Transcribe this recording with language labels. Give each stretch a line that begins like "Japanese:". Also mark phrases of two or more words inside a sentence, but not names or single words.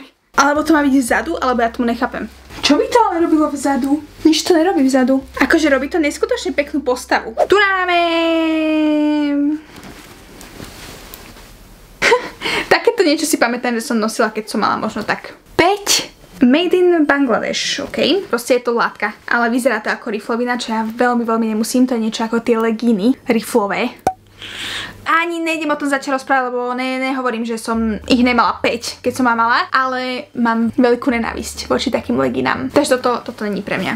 Slovak: Alebo to má byť vzadu, alebo ja tomu nechápem. Čo by to ale robilo vzadu? Nič to nerobí vzadu. Akože robí to neskutočne peknú postavu. Tu máme... Takéto niečo si pamätám, že som nosila, keď som mala možno tak 5.
English: Made in Bangladesh,
Slovak: ok? Proste je to látka, ale vyzerá to ako riflovina, čo ja veľmi nemusím, to je niečo ako tie legíny riflové. Ani nejdem o tom začať rozprávať, lebo nehovorím, že som ich nemala 5, keď som mala, ale mám veľkú nenávisť voči takým leginám. Takže toto není pre mňa.